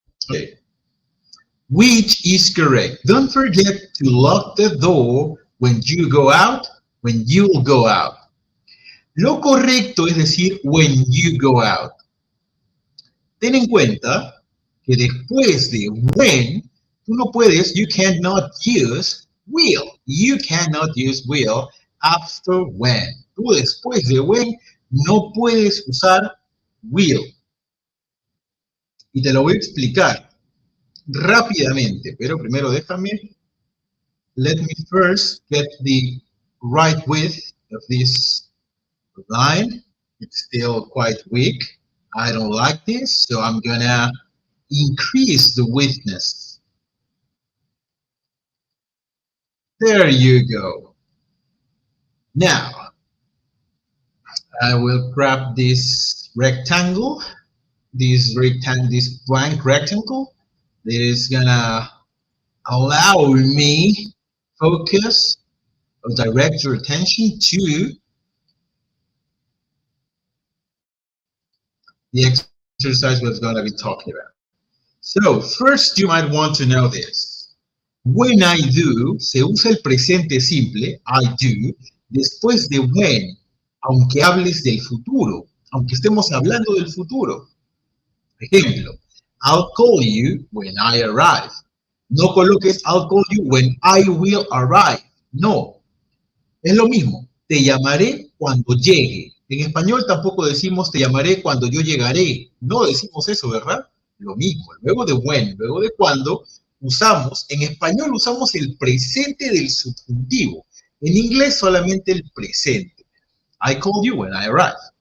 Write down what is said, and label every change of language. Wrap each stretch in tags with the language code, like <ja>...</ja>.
<en>Okay. Which is correct? Don't forget to lock the door when you go out, when you'll go out.</en> <es>Lo correcto es decir</es> <en>when you go out.</en> <es>Ten en cuenta que después de when, tú no puedes,</es> <en>you cannot use will. You cannot use will after when.</en> <es>Tú después de when no puedes usar will. Y te lo voy a explicar rápidamente, pero primero déjame,</es> <en>let me first get the right width of this line. It's still quite weak. I don't like this, so I'm gonna increase the widthness. There you go. Now, I will grab this rectangle, this blank rectangle that is gonna allow me focus or direct your attention to the exercise we're going to be talking about. So, first you might want to know this. When I do,</en> <es>se usa el presente simple,</es> <en>I do,</en> <es>después de when, aunque hables del futuro, aunque estemos hablando del futuro. Ejemplo,</es> <en>I'll call you when I arrive.</en> <es>No coloques</es> <en>I'll call you when I will arrive.</en> <es>No, es lo mismo. Te llamaré cuando llegue. En español tampoco decimos te llamaré cuando yo llegaré. No decimos eso, ¿verdad? Lo mismo. Luego de when, luego de cuando, en español usamos el presente del subjuntivo. En inglés solamente el presente.</es> <en>I call you when I arrive.</en>